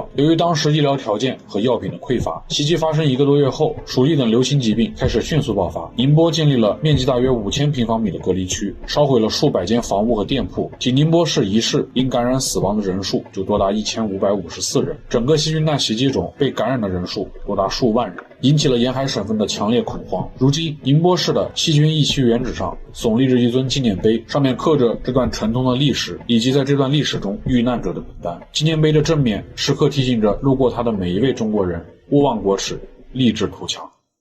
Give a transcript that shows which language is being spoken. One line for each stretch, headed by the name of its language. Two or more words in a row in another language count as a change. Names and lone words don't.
Chinese: 由於當時醫療條件和藥品的匱乏，襲擊發生1個多月後，鼠疫等流行疾病開始迅速爆發。寧寧波建立了面積大約5000平方米的隔離區，燒毀了數百間房屋和店鋪。僅寧波市一市因感染死亡的人數就多達1554人，整個細菌彈襲擊中被感染的人數多達數萬人，引起了沿海省份的強烈恐慌。如今，寧波市的细菌疫区原址上耸立着一尊紀念碑，上面刻着這段沉痛的歷史以及在這段歷史中遇難者的名單。紀念碑的正面時刻提醒着路過它的每一位中國人：勿忘國恥，立志圖強。